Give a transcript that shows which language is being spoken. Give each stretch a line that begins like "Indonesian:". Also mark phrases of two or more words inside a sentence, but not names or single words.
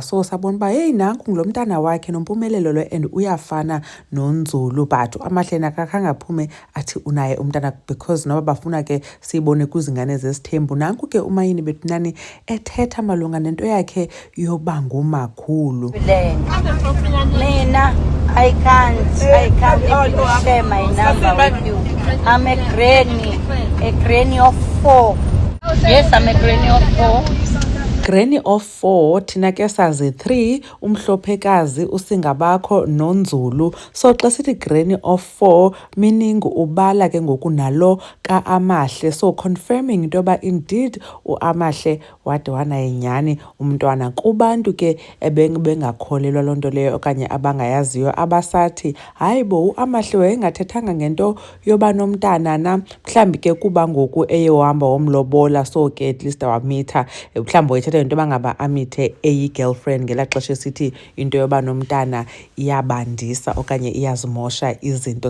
Xhosa: So sabona uba heyi, nanku ngulo mntana wakhe nompumelelo lo, and uyafana noNzulu. But uAmahle nakakhange aphume athi unaye umntana, because noba bafuna ke siyibone kwizingane zesithembu. Nanku ke uMayeni bethunani ethetha malunga nento yakhe yoba ngumakhulu. Mina,
English: I can't even share my number with you. I'm a granny of 4. Yes, I'm a granny of 4. Granny of 4,
Xhosa: thina ke sazi 3, umhlophekazi uSingabakho noNzulu. So xa sithi
English: granny of 4 meaning
Xhosa: ubala ke ngoku nalo ka-Amahle,
English: so confirming
Xhosa: into yoba indeed uAmahle wade wanaye nyhani umntwana. Kubantu ke ebengakholelwa loo nto leyo okanye abangayaziyo, abasathi hayi bo uAmahle wayengathethanga ngento yoba nomntana na, mhlawumbi ke kuba ngoku eye wahamba womlobola, so ke
English: at least
Xhosa: wamitha, mhlawumbi wayethetha into yoba ngaba amithe eyi-girlfriend ngelaa xesha esithi into yoba nomntana iyabandisa okanye iyazimosha izinto.